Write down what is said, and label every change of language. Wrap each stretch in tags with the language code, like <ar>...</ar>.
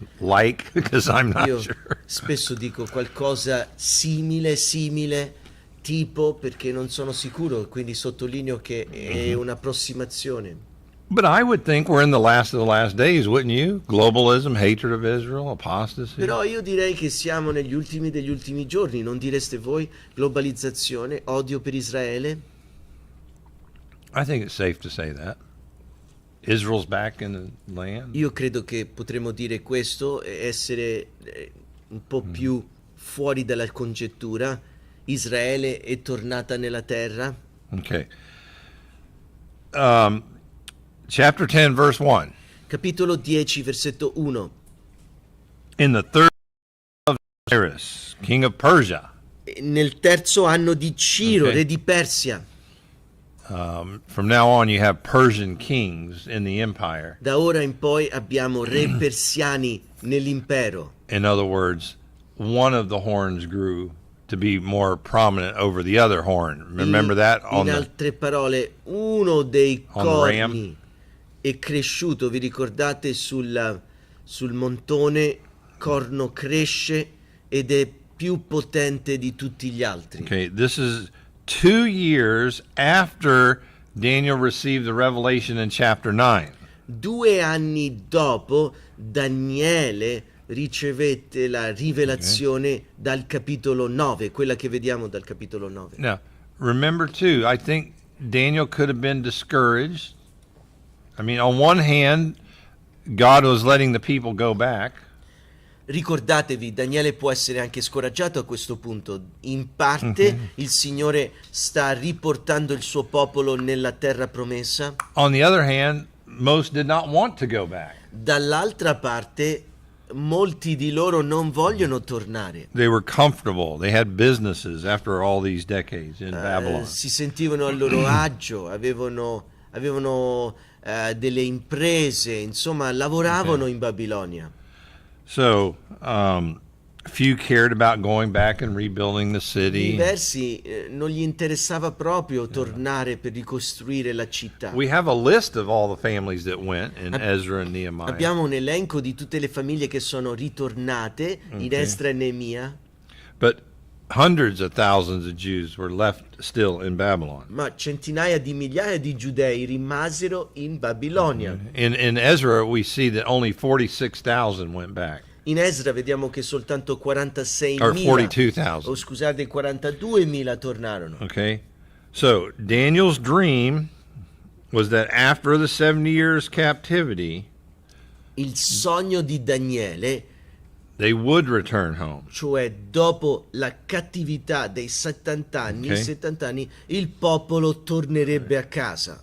<en>Like, because I'm not</en> <it>Io</it> <en>sure.</en> <it>spesso dico qualcosa simile, tipo, perché non sono sicuro, quindi sottolineo che è un'approssimazione.</it> <en>But I would think we're in the last of the last days, wouldn't you? Globalism, hatred of Israel, apostasy.</en> <it>Però io direi che siamo negli ultimi degli ultimi giorni, non direste voi? Globalizzazione, odio per Israele.</it> <en>I think it's safe to say that. Israel's back in the land.</en> <it>Io credo che potremmo dire questo, essere un po' più fuori dalla congettura. Israele è tornata nella terra.</it> <en>Okay. Chapter 10, verse 1.</en> <it>Capitolo 10, versetto 1.</it> <en>In the third of Cyrus, king of Persia.</en> <it>Nel terzo anno di Ciro, Ok. re di Persia.</it> <en>From now on, you have Persian kings in the empire.</en> <it>Da ora in poi abbiamo re persiani nell'impero.</it> <en>In other words, one of the horns grew to be more prominent over the other horn. Remember that on</en> <it>In</it> <en>the</en> <it>altre parole, uno dei</it> <en>on the ram?</en> <it>corni è cresciuto, vi ricordate, sul montone, corno cresce ed è più potente di tutti gli altri.</it> <en>Okay, this is 2 years after Daniel received the revelation in chapter 9.</en> <it>2 anni dopo, Daniele ricevette la rivelazione dal capitolo 9, quella che vediamo dal capitolo 9.</it> <en>Now, remember too, I think Daniel could have been discouraged. I mean, on one hand, God was letting the people go back.</en> <it>Ricordatevi, Daniele può essere anche scoraggiato a questo punto. In parte il Signore sta riportando il suo popolo nella terra promessa.</it> <en>On the other hand, most did not want to go back.</en> <it>Dall'altra parte, molti di loro non vogliono tornare.</it> <en>They were comfortable. They had businesses after all these decades in Babylon.</en> <it>Si sentivano a loro agio, avevano delle imprese, insomma, lavoravano in Babilonia.</it> <en>So, few cared about going back and rebuilding the city.</en> <it>Diversi non gli interessava proprio tornare per ricostruire la città.</it> <en>We have a list of all the families that went in Ezra and Nehemiah.</en> <it>Abbiamo un elenco di tutte le famiglie che sono ritornate in Estra e Neemia,</it> <en>But hundreds of thousands of Jews were left still in Babylon.</en> <it>ma centinaia di migliaia di giudei rimasero in Babilonia.</it> <en>In Ezra, we see that only 46,000 went back,</en> <it>In Esra vediamo che soltanto</it> <en>or</en> <it>46.000,</it> <en>42,000.</en> <it>o scusate, 42.000 tornarono.</it> <en>Okay, so Daniel's dream was that after the 70 years captivity,</en> <it>Il sogno di Daniele,</it> <en>they would return home.</en> <it>cioè dopo la cattività dei 70 anni, Ok. 70 anni, il popolo tornerebbe a casa.</it>